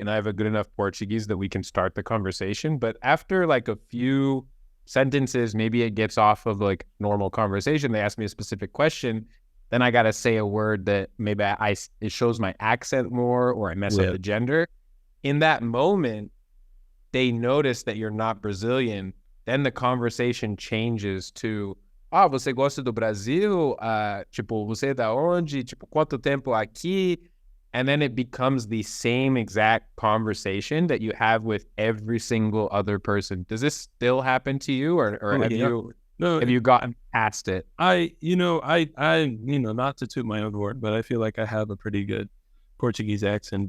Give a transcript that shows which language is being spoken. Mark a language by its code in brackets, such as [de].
[en] And I have a good enough Portuguese that we can start the conversation. But after like a few sentences, maybe it gets off of like normal conversation. They ask me a specific question. Then I got to say a word that maybe it shows my accent more, or I mess up the gender. In that moment, they notice that you're not Brazilian. Then the conversation changes to, [pt] você gosta do Brasil? Tipo, você é da onde? Tipo, quanto tempo aqui? [en] And then it becomes the same exact conversation that you have with every single other person. Does this still happen to you, or have you gotten past it? I not to toot my own horn, but I feel like I have a pretty good Portuguese accent.